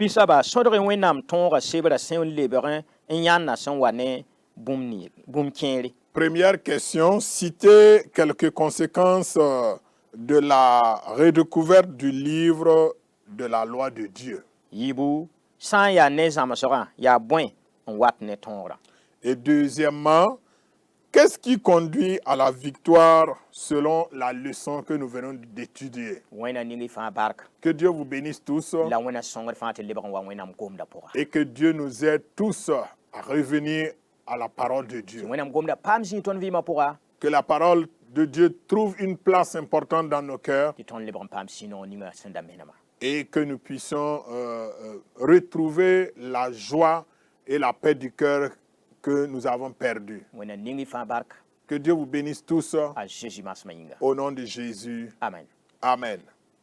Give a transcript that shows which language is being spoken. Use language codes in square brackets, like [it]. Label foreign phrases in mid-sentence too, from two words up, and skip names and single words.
[fr] Première question, citez quelques conséquences de la redécouverte du livre de la loi de Dieu. Et deuxièmement, Qu'est-ce qui conduit à la victoire selon la leçon que nous venons d'étudier? [mos] wẽna ning y fãa bark [fr] Que Dieu vous bénisse tous [mos] la wẽna sõngd fãa tɩ lebg n wa wẽnnaam gomda pʋga [fr] et que Dieu nous aide tous à revenir à la parole de [mos] tɩ [fr] Dieu. [mos] wẽnnaam gomda paam zĩig tõnd vɩɩmã pʋga [fr] Que la parole de Dieu trouve une place importante dans nos cœurs [mos] tɩ tõnd lebg n paam sũ-noog ninga sẽn da menema [fr] et que nous puissions retrouver la joie et la paix du cœur que nous avons perdue. [mos] wẽna ning y fãa bark [fr] Que Dieu vous bénisse tous [mos] a Jésus masmã yĩnga [fr] au nom de Jésus. [mos] amen [fr] Amen.